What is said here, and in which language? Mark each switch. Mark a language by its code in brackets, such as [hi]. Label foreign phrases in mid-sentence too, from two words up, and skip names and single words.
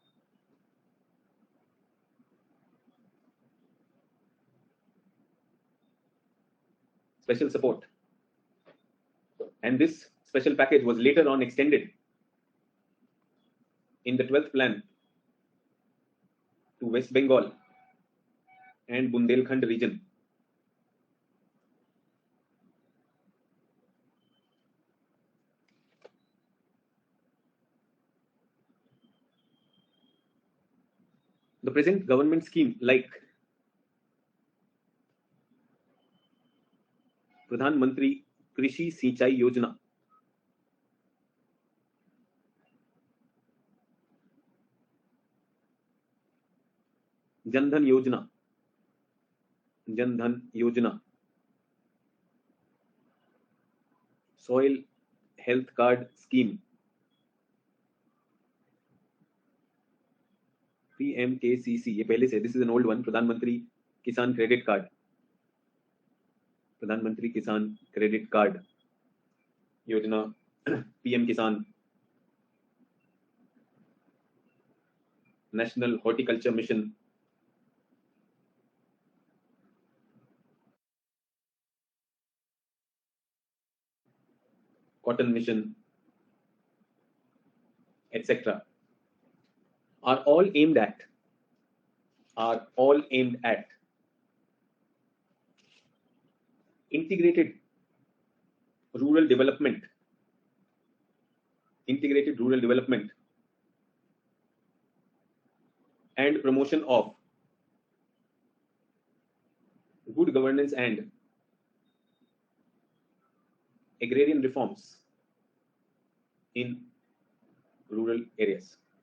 [en] And this special package was later on extended in the 12th plan to West Bengal and Bundelkhand region. The present government scheme like Pradhan Mantri Krishi Sinchai Yojana, Jan Dhan Yojana, Soil Health Card Scheme, PMKCC, [hi] ये पहले से, [en] this is an old one, Pradhan Mantri Kisan Credit Card Yojana, PM Kisan, National Horticulture Mission, Cotton Mission, etc. are all aimed at integrated rural development and promotion of good governance and agrarian reforms in rural areas.